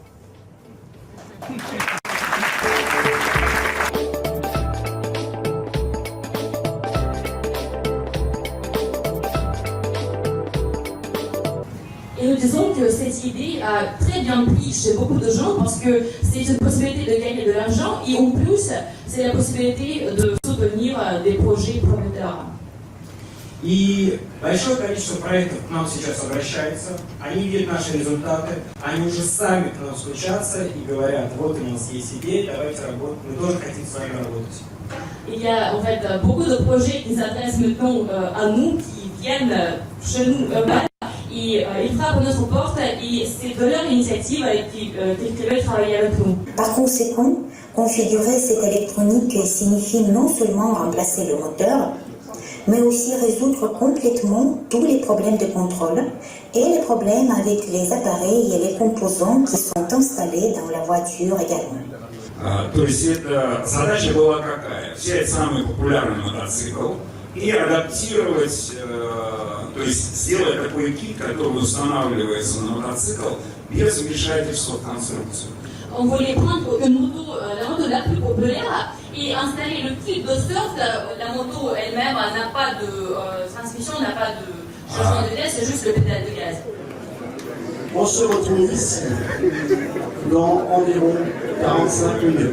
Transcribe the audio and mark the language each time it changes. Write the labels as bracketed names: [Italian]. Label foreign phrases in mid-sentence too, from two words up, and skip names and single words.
[French] Et nous disons que cette idée a très bien pris chez beaucoup de gens parce que c'est une possibilité de gagner de l'argent et en plus, c'est la possibilité de soutenir des projets prometteurs. [Russian] И большое количество проектов к нам сейчас обращается, они видят наши результаты, они уже сами к нам стучатся и говорят, вот у нас есть идея, давайте работать, мы тоже хотим с вами работать. [French] Il y a en fait beaucoup de projets qui s'adressent maintenant à nous, qui viennent chez nous eux-mêmes, et ils frappent à notre porte et c'est de leur initiative qu'ils veulent travailler avec nous. Par conséquent, configurer cette électronique signifie non seulement remplacer le moteur, mais aussi résoudre complètement tous les problèmes de contrôle et les problèmes avec les appareils et les composants qui sont installés dans la voiture également. [Russian] То есть эта задача была какая? Взять самый популярный мотоцикл и адаптировать, то есть сделать такой кит, который устанавливается на мотоцикл без вмешательства в конструкцию. [French] On voulait prendre une moto, la moto la plus populaire, et installer le kit de sorte, la moto elle-même n'a pas de transmission, n'a pas de changement de vitesse, c'est juste le pédale de gaz. On se retrouve ici dans environ 45 minutes.